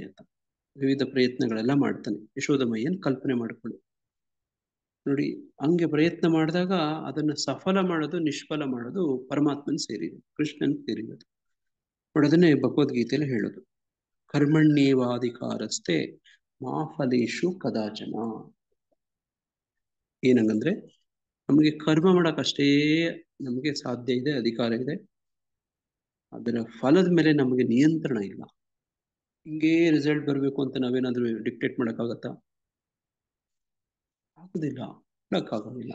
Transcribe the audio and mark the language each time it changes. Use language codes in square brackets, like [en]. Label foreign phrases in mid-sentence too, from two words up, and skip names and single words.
[kn] ಆತ ವಿವಿಧ ಪ್ರಯತ್ನಗಳೆಲ್ಲ ಮಾಡ್ತಾನೆ. ಯಶೋದಮಯ್ಯನ್ ಕಲ್ಪನೆ ಮಾಡಿಕೊಳ್ಳಿ. ನೋಡಿ, ಹಂಗೆ ಪ್ರಯತ್ನ ಮಾಡಿದಾಗ ಅದನ್ನ ಸಫಲ ಮಾಡೋದು, ನಿಷ್ಫಲ ಮಾಡೋದು ಪರಮಾತ್ಮನ್ ಸೇರಿದೆ, ಕೃಷ್ಣನ್ ಸೇರಿರೋದು. ನೋಡಿ, ಅದನ್ನೇ ಭಗವದ್ಗೀತೆಯಲ್ಲಿ ಹೇಳೋದು, [sa] ಕರ್ಮಣ್ಯೇವಾಧಿಕಾರಸ್ಥೆ ಮಾ ಫಲೇಶು ಕದಾಚನ. [kn] ಏನಂಗಂದ್ರೆ, ನಮಗೆ ಕರ್ಮ ಮಾಡಕ್ಕಷ್ಟೇ ನಮಗೆ ಸಾಧ್ಯ ಇದೆ, ಅಧಿಕಾರ ಇದೆ. ಅದರ ಫಲದ ಮೇಲೆ ನಮಗೆ ನಿಯಂತ್ರಣ ಇಲ್ಲ. ಹಿಂಗೇ ರಿಸಲ್ಟ್ ಬರಬೇಕು ಅಂತ ನಾವೇನಾದ್ರೂ ಡಿಕ್ಟೇಟ್ ಮಾಡೋಕ್ಕಾಗತ್ತಾ? ಆಗುದಿಲ್ಲ, ಮಾಡೋಕ್ಕಾಗೋದಿಲ್ಲ.